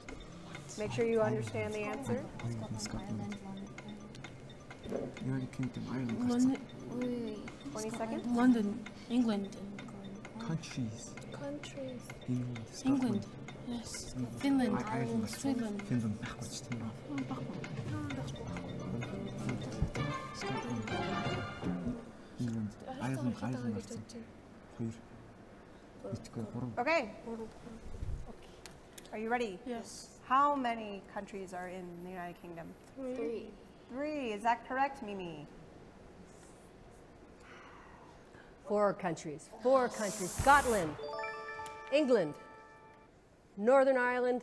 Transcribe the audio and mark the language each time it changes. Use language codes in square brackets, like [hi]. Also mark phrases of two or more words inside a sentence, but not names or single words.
[en] Make sure you understand the answer. United Kingdom, Ireland. 20 seconds. London, England. Countries. Countries. England. England. Yes. Finland. Ireland. Sweden. [mn] Finland байхгүй ч тийм үү? [en] England. [mn] Ireland гарсан. 2. Итгүй 3. [en] Okay. Are you ready? Yes. How many countries are in the United Kingdom? 3. 3. Is that correct, Mimi? 4 countries. 4 countries. Scotland, England, Northern Ireland,